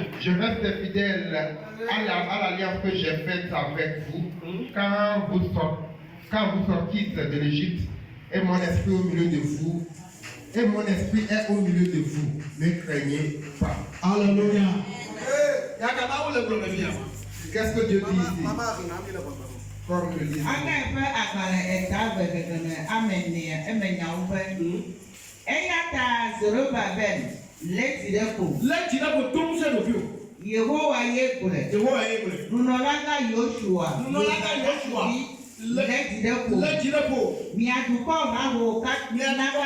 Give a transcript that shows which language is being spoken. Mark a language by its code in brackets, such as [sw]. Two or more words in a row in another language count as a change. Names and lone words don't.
[fr] Je reste fidèle à l'alliance que j'ai faite avec vous quand vous sortîtes de l'Égypte, et mon esprit au milieu de vous. Et mon esprit est au milieu de vous. Ne craignez pas. Alléluia. Qu'est-ce que Dieu dit ici? Comme le dit. [ee] Yehowa ye gblɔe. Nunɔlaga Yosua. Mia dukɔ hawo katã.